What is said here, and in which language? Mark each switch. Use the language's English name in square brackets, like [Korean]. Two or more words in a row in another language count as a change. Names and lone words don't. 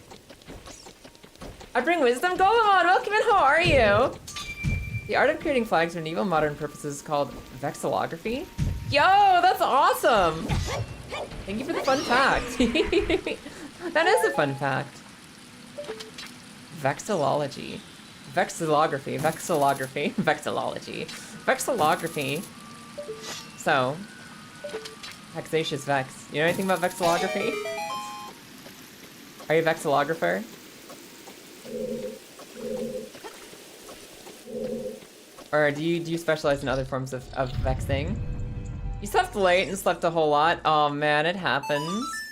[English] I bring wisdom, Golemon, welcome in, how are you? The art of creating flags for medieval modern purposes is called vexillography. Yo, that's awesome! Thank you for the fun fact. That is a fun fact. Vexillology. Vexillography. Vexillology. Vexillography. So, vexatious vex. You know anything about vexillography? Are you a vexillographer? Or do you specialize in other forms of vexing? You slept late and slept a whole lot. Oh man, it happens.